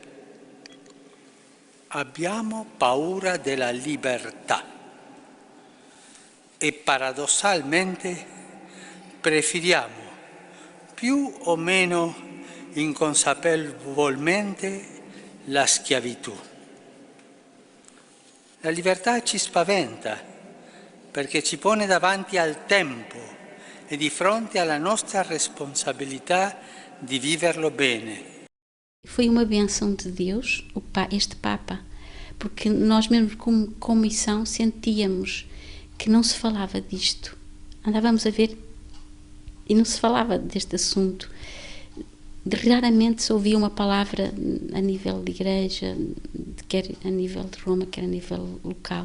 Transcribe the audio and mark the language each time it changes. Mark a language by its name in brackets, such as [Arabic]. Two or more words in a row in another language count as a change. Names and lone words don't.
[Italian] Abbiamo paura della libertà e paradossalmente preferiamo più o meno inconsapevolmente la schiavitù. La libertà ci spaventa perché ci pone davanti al tempo e di fronte alla nostra responsabilità di viverlo bene. [Portuguese] Foi uma bênção de Deus, este Papa, porque nós mesmos como comissão sentíamos que não se falava disto. Andávamos a ver e não se falava deste assunto. Raramente se ouvia uma palavra a nível de igreja, quer a nível de Roma, quer a nível local.